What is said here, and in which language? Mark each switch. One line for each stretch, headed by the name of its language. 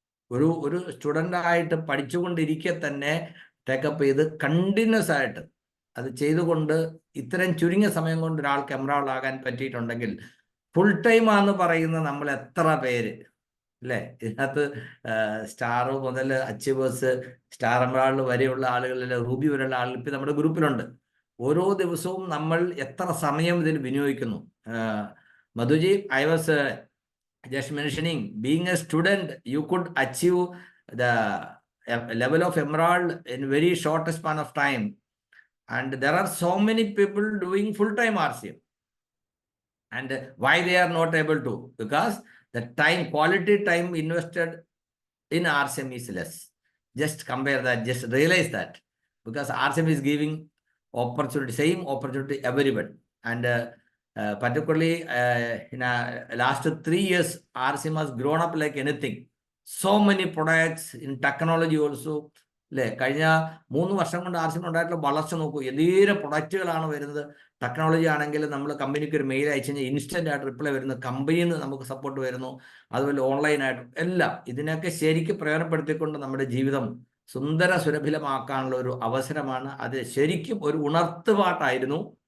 Malayalam: ഒരു സ്റ്റുഡൻ്റായിട്ട് പഠിച്ചുകൊണ്ടിരിക്കെ തന്നെ ടേക്കപ്പ് ചെയ്ത് കണ്ടിന്യൂസ് ആയിട്ട് അത് ചെയ്തുകൊണ്ട് ഇത്രയും ചുരുങ്ങിയ സമയം കൊണ്ട് ഒരാൾക്ക് എമറാൾഡ് ആകാൻ പറ്റിയിട്ടുണ്ടെങ്കിൽ, ഫുൾ ടൈം ആണെന്ന് പറയുന്ന നമ്മൾ എത്ര പേര് അല്ലേ? ഇതിനകത്ത് സ്റ്റാർ മുതൽ അച്ചീവേഴ്സ്, സ്റ്റാർ എമറാൾഡ് വരെയുള്ള ആളുകളിൽ, റൂബി വരെയുള്ള ആളുകൾ ഇപ്പം നമ്മുടെ ഗ്രൂപ്പിലുണ്ട്. ഓരോ ദിവസവും നമ്മൾ എത്ര സമയം ഇതിൽ വിനിയോഗിക്കുന്നു?
English: Madhuji, I was just mentioning, being a student, you could achieve the level of emerald in very short span of time. And there are so many people doing full-time RCM. And why they are not able to? Because the time, quality time invested in RCM is less. Just compare that, just realize that. Because RCM is giving opportunity, same opportunity everyone. And particularly in last 3 years, RCM has grown up like anything. So many products in technology also.
Malayalam: അല്ലേ? കഴിഞ്ഞ 3 വർഷം കൊണ്ട് RCM ഉണ്ടായിട്ടുള്ള വളർച്ച നോക്കൂ. ഏതൊരു പ്രൊഡക്റ്റുകളാണ് വരുന്നത്. Technology ആണെങ്കിൽ നമ്മൾ കമ്പനിക്ക് ഒരു മെയിൽ അയച്ചു കഴിഞ്ഞാൽ ഇൻസ്റ്റന്റ് ആയിട്ട് റിപ്ലൈ വരുന്നു. കമ്പനിയിൽ നിന്ന് നമുക്ക് സപ്പോർട്ട് വരുന്നു. അതുപോലെ ഓൺലൈനായിട്ടും എല്ലാം. ഇതിനൊക്കെ ശരിക്കും പ്രയോജനപ്പെടുത്തിക്കൊണ്ട് നമ്മുടെ ജീവിതം സുന്ദര സുരഭിലമാക്കാനുള്ള ഒരു അവസരമാണ്. അത് ശരിക്കും ഒരു ഉണർത്തുപാട്ടായിരുന്നു.